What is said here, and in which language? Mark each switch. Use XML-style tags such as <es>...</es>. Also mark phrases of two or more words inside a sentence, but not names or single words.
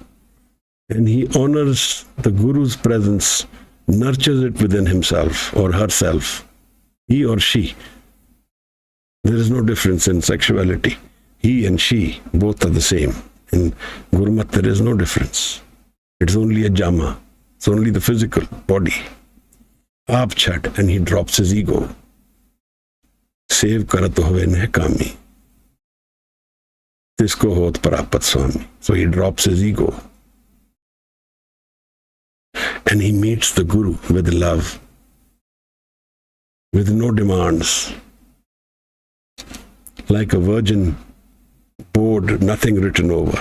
<en>And he honors the Guru's presence, nurtures it within himself or herself, he or she. There is no difference in sexuality. He and she, both are the same. In Gurmat, there is no difference. It's only a jama. It's only the physical body.</en> <pa>ਆਪ ਛੱਡ,</pa> <en>and he drops his ego.</en> <pa>ਸੇਵ ਕਰਤ ਹੋਵੇ ਨਿਹ ਕਾਮੀ. ਤਿਸਕੋ ਹੋਤ ਪਰਾਪਤ ਸੁਆਮੀ.</pa> <en>So he drops his ego. And he meets the Guru with love, with no demands. Like a virgin board, nothing written over.</en>